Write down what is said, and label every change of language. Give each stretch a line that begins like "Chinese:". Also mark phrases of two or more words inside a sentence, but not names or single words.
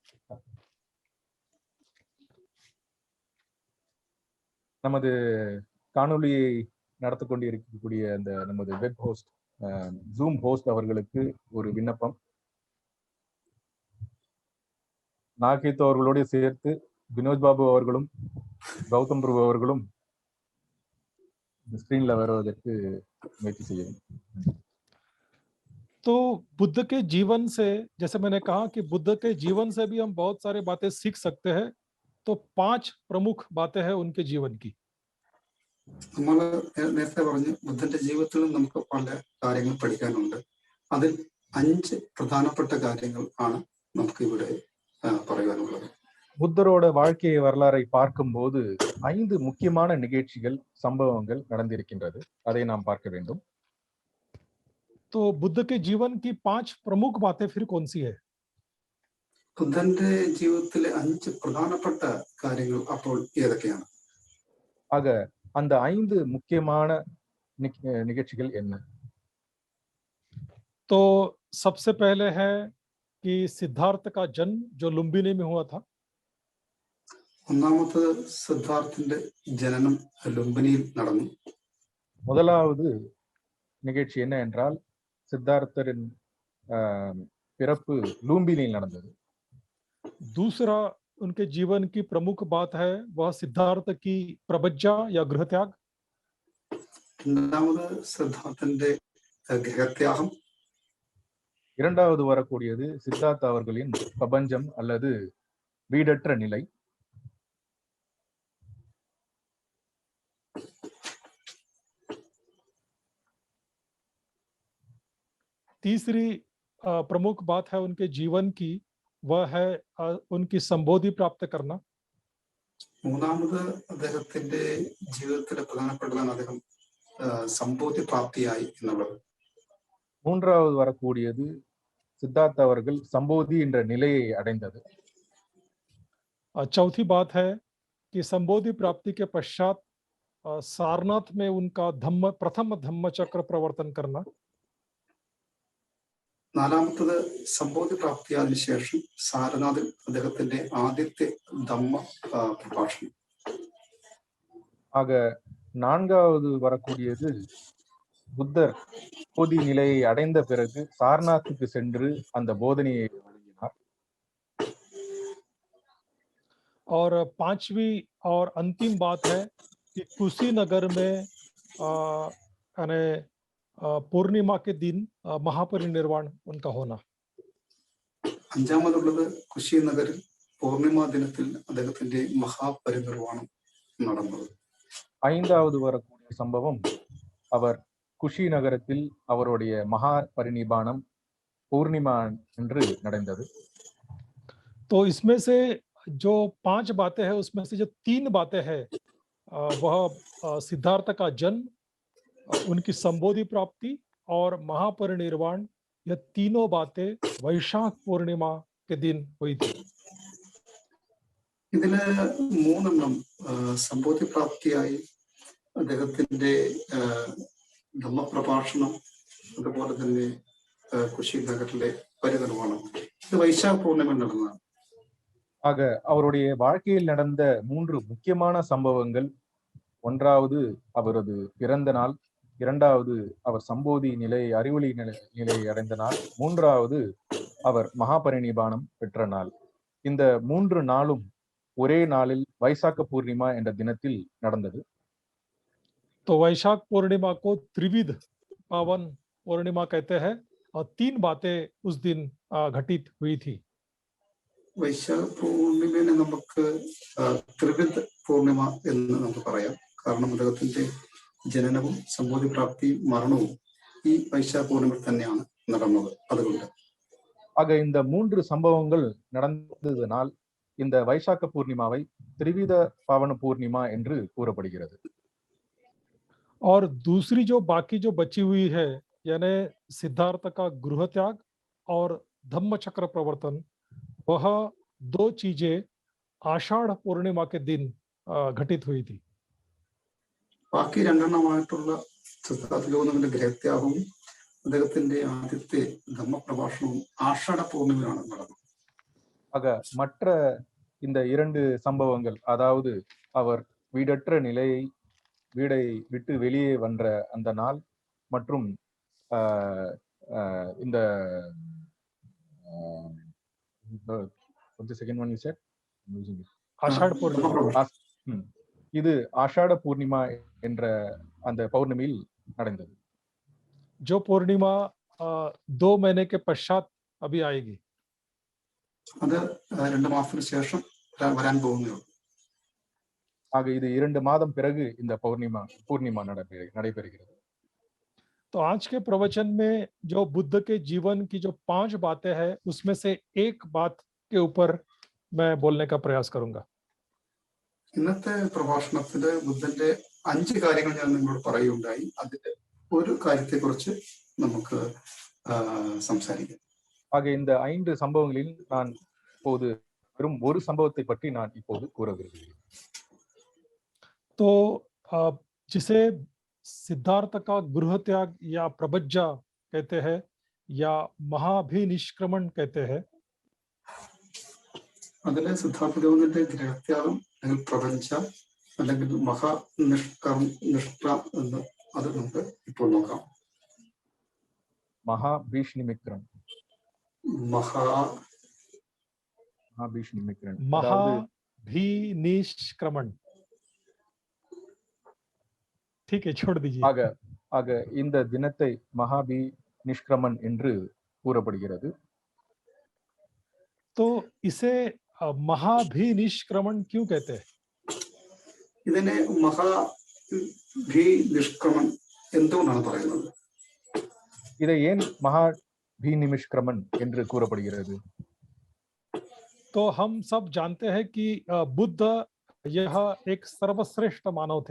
Tamil: நமது காணொளியை நடத்தி கொண்டிருக்கக்கூடிய அந்த நமது
English: web host Zoom host
Tamil: அவர்களுக்கு ஒரு விண்ணப்பம். நாகேத் அவர்களோடு சேர்த்து வினோத் பாபு அவர்களும் கௌதம் பிரபு அவர்களும் ஸ்கிரீன்ல வருவதற்கு முயற்சி செய்யவும்.
Hindi: तो बुद्ध के जीवन से, जैसे मैंने कहा कि बुद्ध के जीवन से भी हम बहुत सारे बातें सीख सकते हैं. तो 5 प्रमुख बातें हैं उनके जीवन की.
Malayalam: നമ്മൾ നേരത്തെ പറഞ്ഞു ബുദ്ധന്റെ ജീവിതത്തിൽ നമുക്ക് പല കാര്യങ്ങൾ പഠിക്കാനുണ്ട്. അതിൽ 5 പ്രധാനപ്പെട്ട കാര്യങ്ങൾ ആണ് നമുക്ക് ഇവിടെ പറയാനുള്ളത്.
Tamil: புத்தரோட வாழ்க்கை வரலாறை பார்க்கும்போது 5 முக்கியமான நிகழ்ச்சிகள், சம்பவங்கள் நடந்திருக்கின்றது. அதை நாம் பார்க்க வேண்டும்.
Hindi: तो बुद्ध के जीवन की 5 प्रमुख बातें फिर कौन सी है?
Malayalam: ബുദ്ധന്റെ ജീവിതത്തിലെ 5 പ്രധാനപ്പെട്ട കാര്യങ്ങൾ അപ്പോൾ ഏതൊക്കെയാണ്?
Tamil: ஆக அந்த 5 முக்கியமான நிகழ்ச்சிகள் என்ன?
Hindi: तो सबसे पहले है कि सिद्धार्थ का जन्म जो लुम्बिनी में हुआ था.
Malayalam: ഒന്നാമത്തെ സിദ്ധാർത്ഥന്റെ ജനനം ലുംബിനിയിൽ നടന്നു.
Tamil: முதலாவது நிகழ்ச்சி என்ன என்றால் சித்தார்த்தரின் பிறப்பு லூம்பினியில் நடந்தது.
Hindi: दूसरा उनके जीवन की प्रमुख बात है वह सिद्धार्थ की प्रबज्जा या गृहत्याग.
Malayalam: രണ്ടാമത് സിദ്ധാർത്ഥന്റെ ഗൃഹത്യാഗം.
Tamil: இரண்டாவது வரக்கூடியது சித்தார்த்த அவர்களின் பிரபஞ்சம் அல்லது வீடற்ற நிலை.
Hindi: तीसरी प्रमुख बात है उनके जीवन की, वह है उनकी संबोधि प्राप्त करना.
Malayalam: മൂന്നാമത് അദ്ദേഹത്തിന്റെ ജീവിതത്തിലെ പ്രധാനപ്പെട്ടതാണ് അദ്ദേഹം സമ്പൂർത്തി പ്രാപ്തിയായി എന്നുള്ളത്.
Tamil: மூன்றாவது வரக்கூடியது சித்தார்த்த அவர்கள் சம்போதி என்ற நிலையை அடைந்தது.
Hindi: चौथी बात है कि संबोधि प्राप्ति के पश्चात सारनाथ में उनका प्रथम धम्म चक्र प्रवर्तन करना.
Malayalam: നാലാമത്തത് സമ്പോധി പ്രാപ്തിയായതിനു ശേഷം സാരനാഥിൽ അദ്ദേഹത്തിന്റെ ആദ്യത്തെ ധമ്മ പ്രഭാഷണം.
Tamil: ஆக நான்காவது வரக்கூடியது புத்தர் போதி நிலையை அடைந்த பிறகு சாரநாத்துக்கு சென்று அந்த போதனையை வழங்கினார்.
Hindi: और 5वीं और अंतिम बात है कि कुशीनगर में पूर्णिमा के दिन महापरिनिर्वाण उनका होना.
Malayalam: അഞ്ചാമതുള്ളത് കുശിനഗറിൽ പൂർണിമ ദിനത്തിൽ അദ്ദേഹത്തിന്റെ മഹാപരിനിർവാണം നടന്നത്.
Tamil: ஐந்தாவது வரக்கூடிய சம்பவம் அவர் குஷி நகரத்தில் அவருடைய மகா பரிநிபானம் பூர்ணிமா என்று நடந்தது.
Hindi: तो इसमें से जो 5 बातें हैं उसमें से जो 3 बातें हैं वह सिद्धार्थ का जन्म, उनकी संबोधि प्राप्ति और महापरिनिर्वाण, यह तीनों बातें वैशाख पूर्णिमा के दिन हुई थी.
Malayalam: ഇതില് 3 സംബോധി പ്രാപ്തിയായി അദ്ദേഹത്തിന്റെ ധമ്മപ്രഭാഷണം, അതുപോലെ തന്നെ കുശി നഗറിലെ പരിനിർവ്വാണം, ഇത് വൈശാഖ പൂർണിമ നടന്നതാണ്.
Tamil: ஆக அவருடைய வாழ்க்கையில் நடந்த 3 முக்கியமான சம்பவங்கள், ஒன்றாவது அவரது பிறந்த நாள், இரண்டாவது அவர் சம்போதி நிலை அறிவொளி நிலையை அடைந்த நாள், மூன்றாவது அவர் மகாபரிநிபானம் பெற்ற நாள். இந்த 3 நாளும் ஒரே நாளில் வைசாக்க பூர்ணிமா என்ற தினத்தில் நடந்தது.
Hindi: तो वैशाख पूर्णिमा को त्रिविध पावन पूर्णिमा कहते हैं और 3 बातें उस दिन घटित हुई थी.
Malayalam: വൈശാഖ പൂർണിമനെ നമുക്ക് ത്രിവിധ പൂർണിമ എന്ന് നമുക്ക് പറയാം. കാരണം അദ്ദേഹത്തിന്റെ ജനനവും സംബോധി പ്രാപ്തിയും മരണവും ഈ വൈശാഖ പൂർണിമ തന്നെയാണ് നടന്നത്. അതുകൊണ്ട്
Tamil: ஆக இந்த 3 சம்பவங்கள் நடந்ததனால் இந்த வைசாக்க பூர்ணிமாவை திரிவித பாவன பூர்ணிமா என்று கூறப்படுகிறது.
Hindi: और दूसरी जो बाकी जो बची हुई है, यानी सिद्धार्थ का गृह त्याग और धम्म चक्र प्रवर्तन, वह 2 चीजें आषाढ़ पूर्णिमा के दिन घटित हुई थी.
Malayalam: ബാക്കി 2 സിദ്ധാർത്ഥ ഗൗതമന്റെ ഗ്രഹത്യാഗവും അദ്ദേഹത്തിന്റെ ആദ്യത്തെ ധമ്മപ്രഭാഷണവും ആഷാഢ പൂർണിമയാണ് നടന്നത്.
Tamil: ஆக மற்ற இந்த 2 சம்பவங்கள், அதாவது அவர் வீடற்ற வீடை விட்டு வெளியே வந்த அந்த நாள் மற்றும் இந்த
Hindi: आषाढ़ पूर्णिमा,
Tamil: இது ஆஷாட பூர்ணிமா என்ற அந்த பௌர்ணமியில் நடந்தது.
Hindi: जो पूर्णिमा 2 महीने के पश्चात अभी आएगी.
Malayalam: അത് 2 മാസത്തിന് ശേഷം വരാൻ പോകുന്നു.
Tamil: ஆக இது 2 மாதம் பிறகு இந்த பூர்ணிமா நடைபெறுகிறது.
Hindi: तो आज के प्रवचन में जो बुद्ध के जीवन की जो 5 बातें हैं, उसमें से एक बात के ऊपर मैं बोलने का प्रयास करूंगा.
Malayalam: ഇന്നത്തെ പ്രഭാഷണത്തില് ബുദ്ധന്റെ 5 കാര്യങ്ങൾ ഞാൻ നിങ്ങളോട് പറയുകയുണ്ടായി. അതിന്റെ ഒരു കാര്യത്തെക്കുറിച്ച് നമുക്ക് സംസാരിക്കാം.
Tamil: ஆக இந்த 5 சம்பவங்களில் நான் இப்போது வெறும் ஒரு சம்பவத்தை பற்றி நான் இப்போது கூற விரும்புகிறேன்.
Hindi: तो जिसे सिद्धार्थ का गृह त्याग या प्रबज्जा कहते हैं या महाभिनिष्क्रमण कहते हैं,
Malayalam: അതിലെ സിദ്ധാർത്ഥ ഗൗതമന്റെ ഗ്രഹത്യാഗം അല്ലെങ്കിൽ പ്രപഞ്ച അല്ലെങ്കിൽ നിഷ്ഠ എന്ന് അത് നമുക്ക് ഇപ്പോൾ നോക്കാം.
Tamil: மகாபீஷ்ணிமிக்ரன்
Hindi: महाभिनिष्क्रमण. ठीक है, छोड़ दीजिए.
Tamil: ஆக இந்த தினத்தை மகாபிநிஷ்கிரமன் என்று கூறப்படுகிறது.
Hindi: तो इसे महाभिनिष्क्रमण क्यों कहते हैं?
Malayalam: ഇതിനെ മഹാഭിനിഷ്ക്രമൺ എന്തുകൊണ്ടാണ് പറയുന്നത്?
Tamil: இதை ஏன் மகாபிநிஷ்கிரமன் என்று கூறப்படுகிறது?
Hindi: तो हम सब जानते हैं कि बुद्ध यह एक सर्वश्रेष्ठ मानव थे.